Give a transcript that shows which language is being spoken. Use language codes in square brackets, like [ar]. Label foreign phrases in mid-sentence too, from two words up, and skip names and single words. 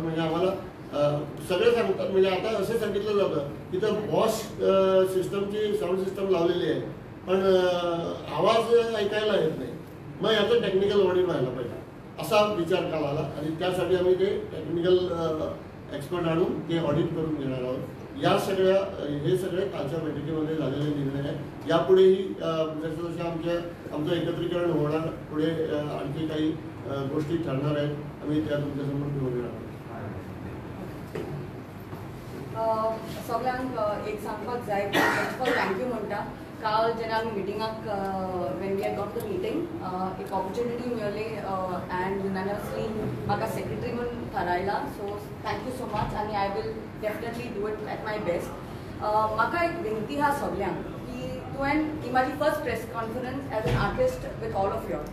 [mr] म्हणजे आम्हाला सगळे सांगतात, म्हणजे आता असं सांगितलं जातं तिथं बॉश सिस्टमची साऊंड सिस्टम लावलेली आहे पण आवाज ऐकायला येत नाही, मग याचं टेक्निकल ऑडिट व्हायला पाहिजे असा विचार काल आला आणि त्यासाठी आम्ही ते टेक्निकल एक्सपर्ट आणून ते ऑडिट करून घेणार आहोत. या सगळ्या हे सगळे कालच्या बैठकीमध्ये झालेले निर्णय आहे. यापुढेही जसं आमचं एकत्रीकरण होणार, पुढे आणखी काही गोष्टी ठरणार आहेत, आम्ही त्या तुमच्यासमोर घेऊन येणार आहोत. [kok] सगळ्यांक एक सांगपाक जाय की [en] first of all thank you [kok] म्हणटा. काल जेन्ना आमी मिटिंगाक [en] when we had got the meeting [kok] एक ऑपॉर्च्युनिटी मेळ्ळी [en] and unanimously [kok] म्हाका सेक्रेटरी म्हणून थारायला. [en] so thank you so much आनी I will definitely do it at my best. [kok] म्हाका एक विनंती आहा सगळ्यांक की तुवें ही म्हाजी [en] first press conference as an artist with all of your.